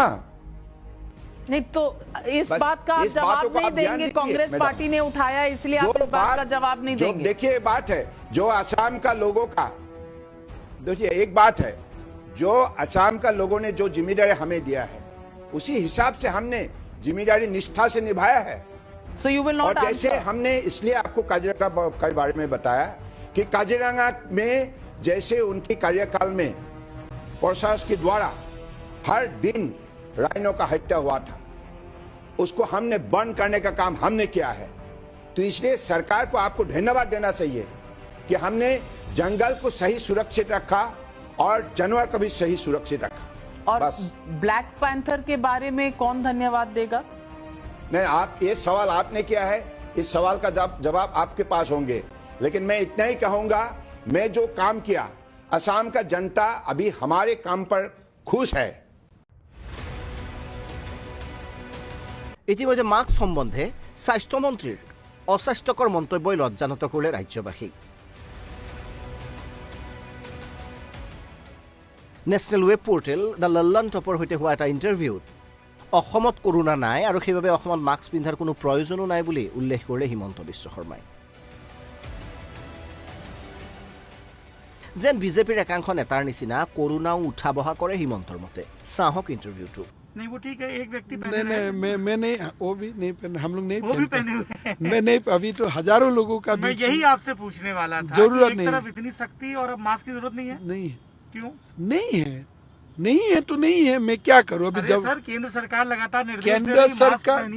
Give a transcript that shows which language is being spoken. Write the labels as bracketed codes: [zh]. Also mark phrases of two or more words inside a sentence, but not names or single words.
[hi] नहीं तो इस बात का आप जवाब नहीं देंगे कांग्रेस पार्टी ने उठाया इसलिए आप इस बात का जवाब नहीं देंगे देखिए बात है जो असम का लोगों का देखिए एक बात है जो असम का लोगों ने जो जिम्मेदारी हमें दिया है उसी हिसाब से हमने जिम्मेदारी निष्ठा से निभाया है [en] So you will not [hi] और जैसे हमने इसलिए आपको काजीरंगा के बारे में बताया कि काजीरंगा में जैसे उनके कार्यकाल में प्रशासन के द्वारा हर दिन राइनो का हत्या हुआ था उसको हमने बंद करने का काम हमने किया है तो इसलिए सरकार को आपको धन्यवाद देना चाहिए कि हमने जंगल को सही सुरक्षित रखा और जानवर को भी सही सुरक्षित रखा और बस ब्लैक पैंथर के बारे में कौन धन्यवाद देगा नहीं आप ये सवाल आपने किया है इस सवाल का जवाब आपके पास होंगे लेकिन मैं इतना ही कहूंगा मैं जो काम किया असम का जनता अभी हमारे काम पर खुश है [as] ইতিমধ্যে মাস্ক সম্বন্ধে স্বাস্থ্যমন্ত্ৰীৰ অস্বাস্থ্যকৰ মন্তব্যই লজ্জানত কৰিলে ৰাজ্যবাসীক [en] national web portal [as] দ্য লল্লন টপৰ সৈতে হোৱা এটা ইণ্টাৰভিউত অসমত কৰোনা নাই আৰু সেইবাবে অসমত মাস্ক পিন্ধাৰ কোনো প্ৰয়োজনো নাই বুলি উল্লেখ কৰিলে হিমন্ত বিশ্ব শৰ্মাই যেন বিজেপিৰ একাংশ নেতাৰ নিচিনা কৰোনাও উঠা বহা কৰে হিমন্তৰ মতে চাহক ইণ্টাৰভিউটো [hi] नहीं वो ठीक है, एक व्यक्ति नहीं नहीं मैं नहीं, वो भी नहीं पहने, हम लोग नहीं वो भी पहनते। पहने हुए हैं। मैं नहीं, अभी तो हजारों लोगों का मैं बीच यही में- आपसे पूछने वाला था, जरूरत कि नहीं एक तरफ इतनी सख्ती और अब मास्क की जरूरत नहीं है, नहीं है, क्यों? नहीं है, नहीं है तो नहीं है, मैं क्या करूं अभी। अरे जब सर केंद्र सरकार लगातार निर्देश दे रही है, मास्क पहनिए।